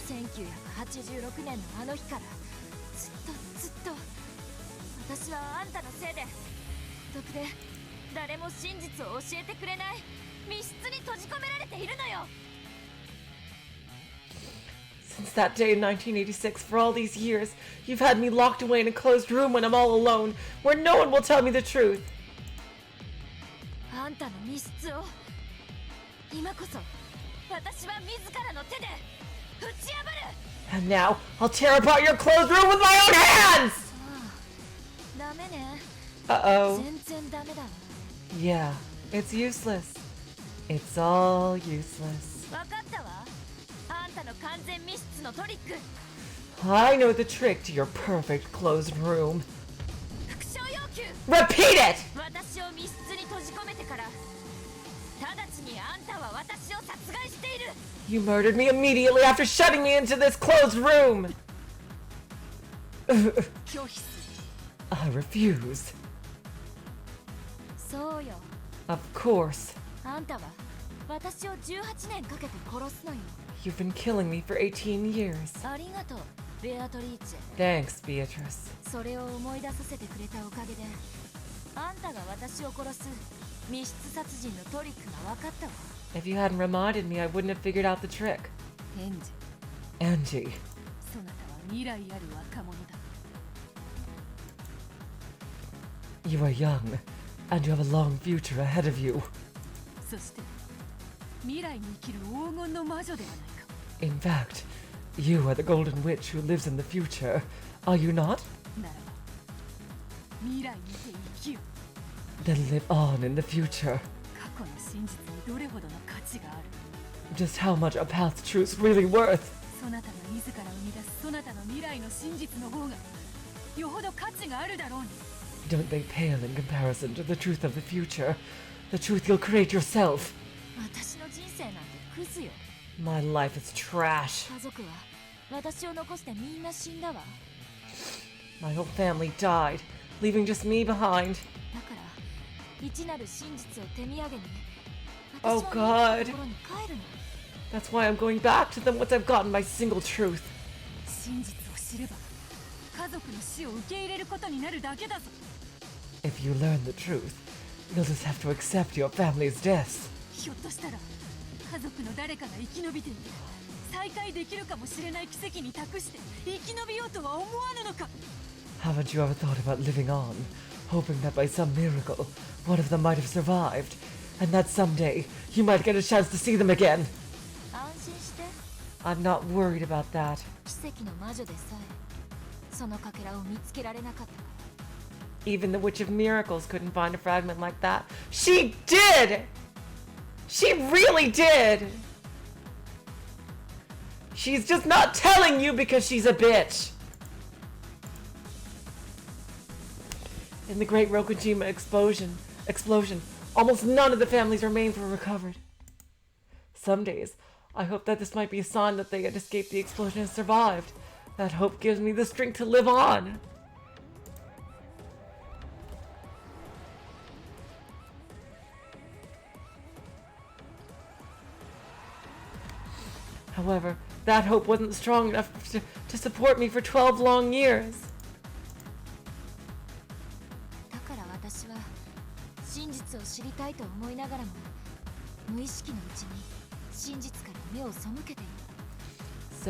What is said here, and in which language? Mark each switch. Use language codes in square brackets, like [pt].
[ja] 1986年のあの日からずっと私はあんたのせいで孤独で誰も真実を教えてくれない密室に閉じ込められているのよ。 [en] Since that day in 1986, for all these years, you've had me locked away in a closed room when I'm all alone, where no one will tell me the truth. [ja] あんたの密室を今こそ私は自らの手で打ち破る。 [en] And now, I'll tear apart your closed room with my own hands! [ja] ダメね。 [en] Uh-oh. [ja] 全然ダメだわ。 [en] Yeah, it's useless. It's all useless. [ja] わかったわ。あんたの完全密室のトリック。 [en] I know the trick to your perfect closed room. [ja] 復讐要求。 [en] Repeat it! [ja] 私を密室に閉じ込めてから直ちにあんたは私を殺害している。 [en] You murdered me immediately after shutting me into this closed room! [ja] 拒否す [en] I refuse. [ja] そうよ。 [en] Of course. [ja] あんたは私を18年かけて殺すのよ。 [en] You've been killing me for 18 years. [ja] ありがとう、ベアトリーチェ。 [en] Thanks, Beatrice. [ja] それを思い出させてくれたおかげであんたが私を殺す密室殺人のトリックが分かったわ。 [en] If you hadn't reminded me, I wouldn't have figured out the trick. [ja] エンジ [en] Angie, [ja] そなたは未来ある若者だ。 [en] you are young, and you have a long future ahead of you. [ja] そして未来に生きる黄金の魔女ではないか。 [en] In fact, you are the golden witch who lives in the future. Are you not? [ja] ならば未来にて生きよ。 [en] Then live on in the future. [ja] 過去の真実にどれほどの価値がある。 [en] Just how much a path's truth's really worth. [ja] そなたが自ら生み出すそなたの未来の真実の方がよほど価値があるだろうに。 [en] Don't they pale in comparison to the truth of the future? The truth you'll create yourself. [ja] 私の人生なんてクズよ。 [en] My life is trash. [ja] 家族は私を残してみんな死んだわ。 [en] My whole family died, leaving just me behind. [ja] だから一なる真実を手土産に [en] Oh [ja] 私は [en] God. [ja] ところに帰るの。 [en] That's why I'm going back to them once I've gotten my single truth. [ja] 真実を知れば家族の死を受け入れることになるだけだぞ。 [en] If you learn the truth, you'll just have to accept your family's deaths. [ja] ひょっとしたら家族の誰かが生き延びていて再会できるかもしれない奇跡に託して生き延びようとは思わぬのか。 [en] Haven't you ever thought about living on, hoping that by some miracle, one of them might have survived, and that someday you might get a chance to see them again? [ja] 安心して。 [en] I'm not worried about that. [ja] 奇跡の魔女でさえそのかけらを見つけられなかったから。 [en] Even the Witch of Miracles couldn't find a fragment like that. She did! She really did! She's just not telling you because she's a bitch. In the Great Rokujima explosion, almost none of the family's remains were recovered. Some days, I hope that this might be a sign that they had escaped the explosion and survived. That hope gives me the strength to live on. However, that hope wasn't strong enough to support me for 12 long years. [ja] だから私は真実を知りたいと思いながらも無意識のうちに真実から目を背けていた。